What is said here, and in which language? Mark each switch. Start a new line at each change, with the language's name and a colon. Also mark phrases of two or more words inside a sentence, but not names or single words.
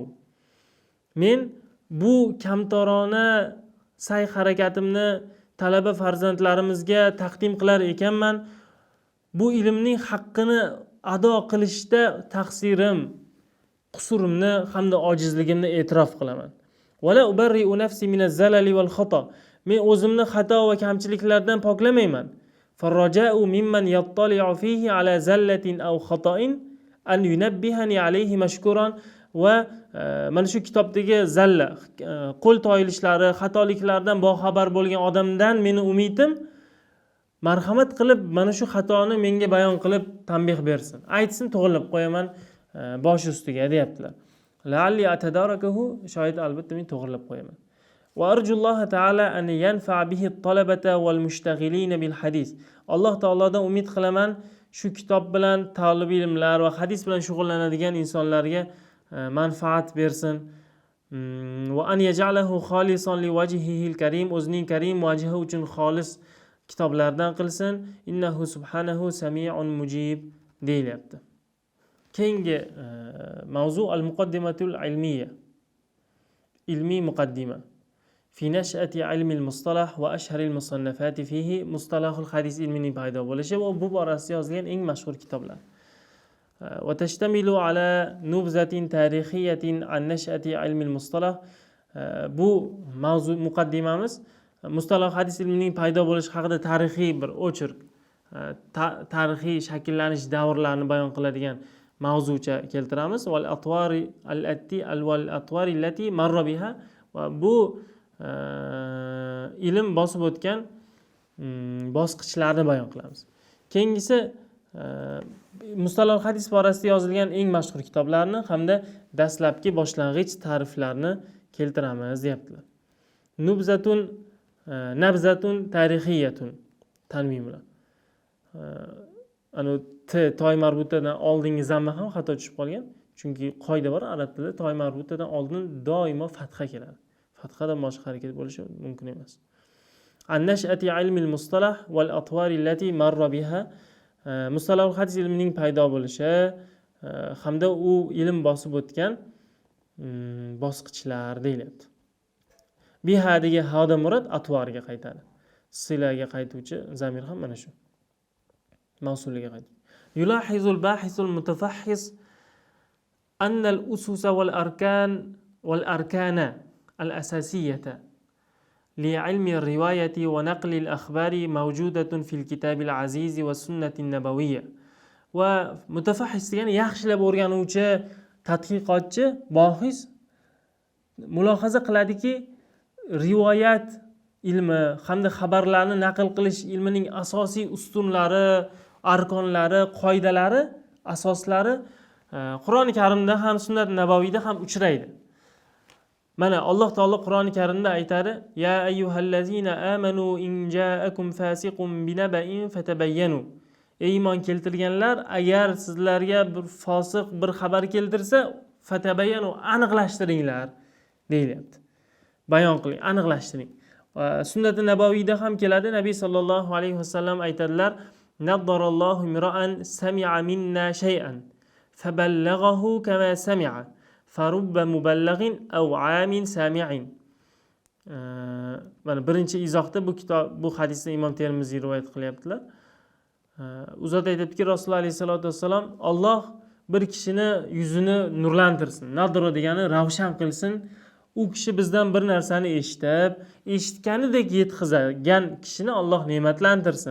Uzbek: Men bu kamtarona sa'y harakatimni talaba farzandlarimizga taqdim qilar ekanman. Bu ilmning haqqini ado qilishda taqsirim, qusurimni hamda ojizligimni e'tirof qilaman.
Arabic: ولا أبرئ نفسي من الزلل والخطأ.
Uzbek: Men o'zimni xato va kamchiliklardan poklamayman.
Arabic: فأرجو ممن يطلع فيه على زلة أو خطأ أن ينبهني عليه مشكورا.
Uzbek: Va mana shu kitobdagi zalla, qo'l toyilishlari, xatoliklardan boxabar bo'lgan odamdan meni umidim marhamat qilib mana shu xatoni menga bayon qilib tanbeh bersin. Aytsin, to'g'rilab qo'yaman bosh ustiga deyaptilar.
Arabic: لعلي أتداركه,
Uzbek: shoyat albatta men to'g'rilab qo'yaman.
Arabic: وأرجو الله تعالى أن ينفع به الطلبة والمشتغلين بالحديث.
Uzbek: Alloh taolodan umid qilaman shu kitob bilan talab ilmlar va hadis bilan shug'ullanadigan insonlarga manfaat bersin.
Arabic: وأن يجعله خالصا لوجهه الكريم,
Uzbek: o'zining karim vajhi uchun xolis kitoblardan qilsin.
Arabic: إنه سبحانه سميع مجيب deyilyapti.
Uzbek: Keyingi mavzu
Arabic: المقدمة العلمية.
Uzbek: Ilmiy muqaddima.
Arabic: في نشأة علم المصطلح وأشهر المصنفات فيه
Uzbek: mustalahul hadis ilmining paydo bo'lishi va bu borasida yozilgan eng mashhur kitoblar.
Arabic: وتشتمل على نبذة تاريخية عن نشأة علم المصطلح.
Uzbek: Bu mavzu muqaddimamiz mustalah hadis ilmining paydo bo'lishi haqida tarixiy bir o'chirk, tarixiy shakllanish davrlarini bayon qiladigan mavzucha keltiramiz.
Arabic: والأطوار التي مر بها.
Uzbek: Va bu ilm bosib o'tgan bosqichlarni bayon qilamiz. Keyingisi mustalah hadis borasida yozilgan eng mashhur kitoblarni hamda dastlabki boshlang'ich ta'riflarni keltiramiz deyaptilar.
Arabic: نبذة تاريخية
Uzbek: tanvin bilan. Ana toy marbutadan oldingi zamma ham xato tushib qolgan. Chunki qoida bor arab tilida, toy marbutadan oldin doimo fatha keladi. Fathadan boshqa harakat bo'lishi mumkin emas.
Arabic: النشأة علم المصطلح والأطوار التي مر بها.
Uzbek: Mustalah hadis ilmining paydo bo'lishi hamda u ilm bosib o'tgan bosqichlar deyilyapti. Bihadagi hada murad atvorga qaytadi. Silaga qaytuvchi zamir ham mana shu. Mavsuliga qaytadi.
Arabic: يلاحظ الباحث المتفحص أن الأسس والأركان الأساسية لعلم الرواية ونقل الأخبار موجودة في الكتاب العزيز والسنة النبوية. ومتفحص يعني
Uzbek: yaxshilab o'rganuvchi tadqiqotchi bohis mulohaza qiladiki, rivoyat ilmi hamda xabarlarni naql qilish ilmining asosiy ustunlari, arkonlari, qoidalari, asoslari Qur'oni Karimda ham sunnat nabaviyda ham uchraydi. Mana Alloh taolo Qur'oni Karimda aytadi:
Arabic: "يا أيها الذين آمنوا إن جاءكم فاسق بنبأ فتبينوا."
Uzbek: Ey iymon keltirganlar, agar sizlarga bir fosiq bir xabar keltirsa, fatabayyanu, aniqlashtiringlar deyilyapti. Bayon qiling, aniqlashtiring. Sunnat nabaviyda ham keladi.
Arabic: Nabiy صلى الله عليه وسلم aytadilar: "نضر الله امرأ سمع منا شيئا فبلغه كما سمع." فرب مبلغ أوعى من سامع.
Uzbek: Mana birinchi izohda bu hadisni Imom Termiziy rivoyat qilyaptilar. U zot aytibdiki, Rasululloh
Arabic: عليه الصلاة والسلام,
Uzbek: Alloh bir kishini yuzini nurlantirsin, nadro degani ravshan qilsin. U kishi bizdan bir narsani eshitganidek yetkazgan kishini Alloh ne'matlantirsin.